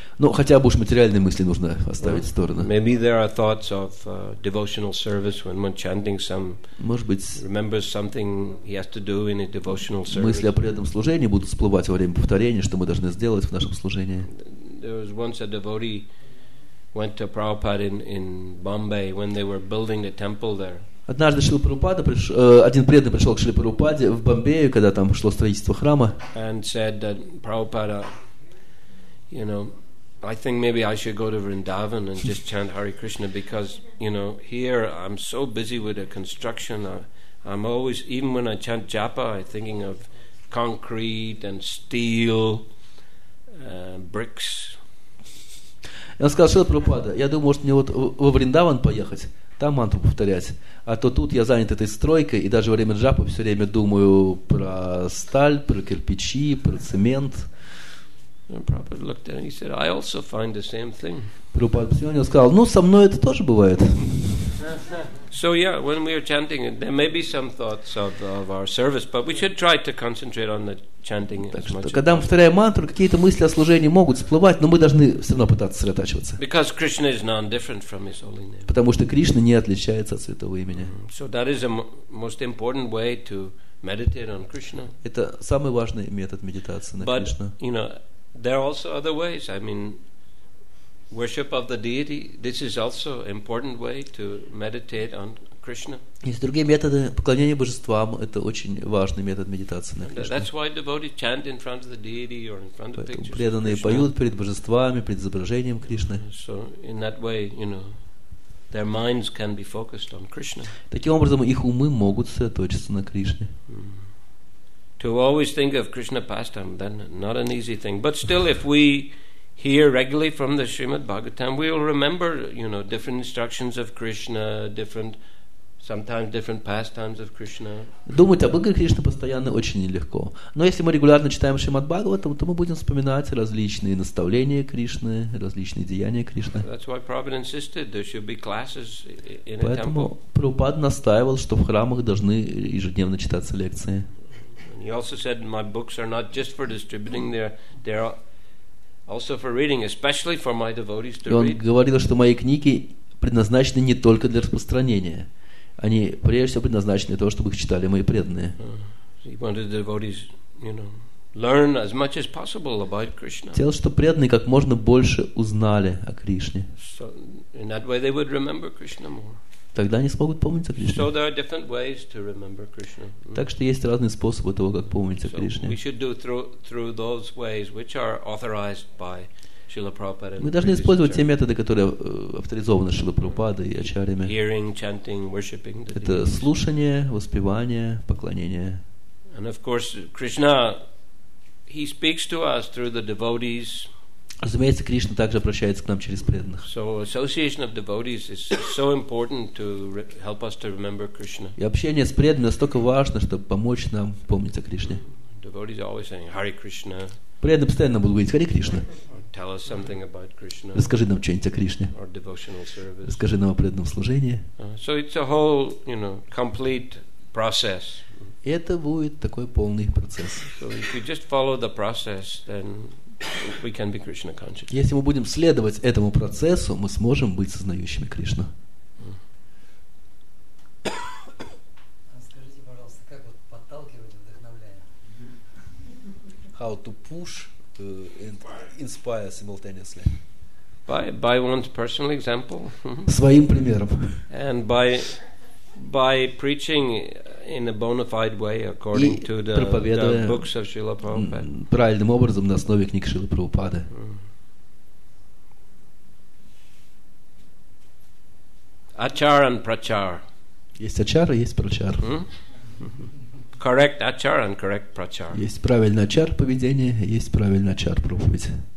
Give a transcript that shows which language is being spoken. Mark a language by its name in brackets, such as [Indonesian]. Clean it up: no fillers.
[Russian] Ну, хотя бы уж материальные мысли нужно оставить в сторону. [English] Maybe there are thoughts of devotional service when one chanting some. [Russian] Может быть, [English] remembers something he has to do in a devotional service. [Russian] Мысли о преданном служении будут всплывать во время повторения, что мы должны сделать в нашем служении. [English] There was once a devotee went to Prabhupada in Bombay when they were building the temple there. [Russian] Однажды один преданный пришел к Шриле Прабхупаде в Бомбею, когда там шло строительство храма. [English] And said that Prabhupada, I think maybe I should go to Vrindavan and just chant Hare Krishna because, here I'm so busy with the construction. I'm always, even when I chant japa, I'm thinking of concrete and steel, bricks. [Russian] И он сказал: Шрила Прабхупада, я думаю, может мне вот во Вриндаван поехать, там мантру повторять. А то тут я занят этой стройкой, и даже во время джапа все время думаю про сталь, про кирпичи, про цемент. [English] Prabhupada looked at it and he said, I also find the same thing. [Russian] Прабхупада посмотрел на него и сказал: со мной это тоже бывает. [English] So when we are chanting, there may be some thoughts of our service, but we should try to concentrate on the chanting as much as possible. [Russian] Когда мы повторяем мантру, какие-то мысли о служении могут всплывать, но мы должны все равно пытаться сосредотачиваться. [English] Because Krishna is non-different from his holy name. [Russian] Потому что Кришна не отличается от святого имени. [English] So that is the most important way to meditate on Krishna. [Russian] Это самый важный метод медитации на Кришну. [English] But, there are also other ways. I mean, worship of the deity, this is also an important way to meditate on Krishna. [Russian] Есть другие методы поклонения божествам, это очень важный метод медитации на Кришну. [English] That's why devotees chant in front of the deity or in front of pictures. [Russian] Поэтому преданные поют перед божествами, перед изображением Кришны. [English] So in that way, their minds can be focused on Krishna. [Russian] Таким образом, их умы могут сосредоточиться на Кришне. [English] To always think of Krishna pastime, then not an easy thing. But still, if we hear regularly from the Srimad Bhagavatam, we will remember, different instructions of Krishna, sometimes different pastimes of Krishna. [Russian] Думать об игре Кришны постоянно очень нелегко. Но если мы регулярно читаем Шримад Бхагаватам, то мы будем вспоминать различные наставления Кришны, различные деяния Кришны. [English] That's why Prabhupada insisted there should be classes in a temple. [Russian] Поэтому Прабхупада настаивал, что в храмах должны ежедневно читаться лекции. [English] He also said, my books are not just for distributing, they're also for reading, especially for my devotees to read. [Russian] И он говорил, что мои книги предназначены не только для распространения. Они прежде всего предназначены для того, чтобы их читали мои преданные. [English] He wanted the devotees, learn as much as possible about Krishna. [Russian] Хотел, чтобы преданные как можно больше узнали о Кришне. [English] So in that way they would remember Krishna more. [Russian] Тогда они смогут помнить о Кришне. [English] So there are different ways to remember Krishna. [Russian] Так что есть разные способы того, как помнить о Кришне. [English] We should do through those ways which are authorized by Srila Prabhupada. [Russian] Мы должны использовать те методы, которые авторизованы Шрилой Прабхупадой и ачарьями. [English] Hearing, chanting, worshiping. [Russian] Это слушание, воспевание, поклонение. [English] And of course, Krishna, he speaks to us through the devotees. [Russian] Разумеется, Кришна также обращается к нам через преданных. [English] So association of devotees is so important to help us to remember Krishna. [Russian] И общение с преданными настолько важно, чтобы помочь нам помнить о Кришне. [English] Devotees are always saying Hare Krishna. [Russian] Преданные постоянно будут говорить: Харе Кришна. [English] Tell us something about Krishna. [Russian] Расскажи нам что-нибудь о Кришне. [English] Or devotional service. [Russian] Расскажи нам о преданном служении. [English] So it's a whole, complete process. [Russian] И это будет такой полный процесс. [English] So if you just follow the process, then we can be Krishna conscious. [Russian] Если мы будем следовать этому процессу, мы сможем быть сознающими Кришну. Скажите, пожалуйста, как вот подталкивать, вдохновляет? [English] How to push and inspire simultaneously. By one's personal example. [Russian] Своим примером. [English] And by preaching in a bona fide way according to the books of Srila Prabhupada. [Russian] Правильным образом на основе книг Шрилы Прабхупады. [English] Achar and prachar. [Russian] Есть ачар и есть прачар. [English] Correct achar and correct prachar. [Russian] Есть правильный ачар поведения, есть правильный ачар проповедь.